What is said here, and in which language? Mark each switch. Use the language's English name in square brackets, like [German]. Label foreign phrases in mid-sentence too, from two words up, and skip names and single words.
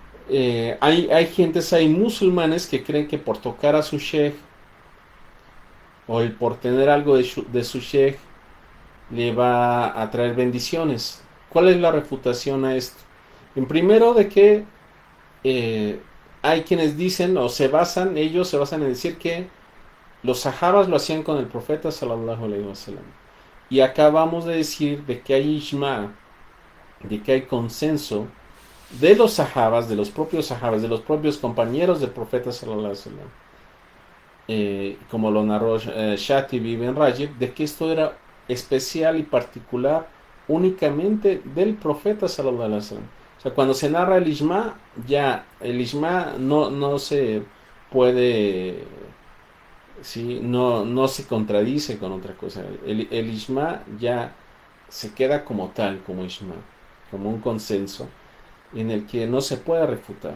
[Spanish] Hay musulmanes que creen que por tocar a su sheikh o por tener algo de su sheikh le va a traer bendiciones. ¿Cuál es la refutación a esto? En primero, de que eh, hay quienes dicen ellos se basan en decir que los sahabas lo hacían con el profeta [Arabic] صلى الله عليه وسلم. [Spanish] Y acabamos de decir de que hay ijma, de que hay consenso de los sahabas, de los propios compañeros del profeta [Arabic] صلى الله عليه وسلم, [Spanish] como lo narró Shatibi Ibn Rajib, de que esto era especial y particular únicamente del profeta [Arabic] صلى الله عليه وسلم. [Spanish] O sea, cuando se narra el Ijma, ya el Ijma no se puede, sí, no se contradice con otra cosa. El Ijma ya se queda como tal, como Ijma, como un consenso en el que no se puede refutar.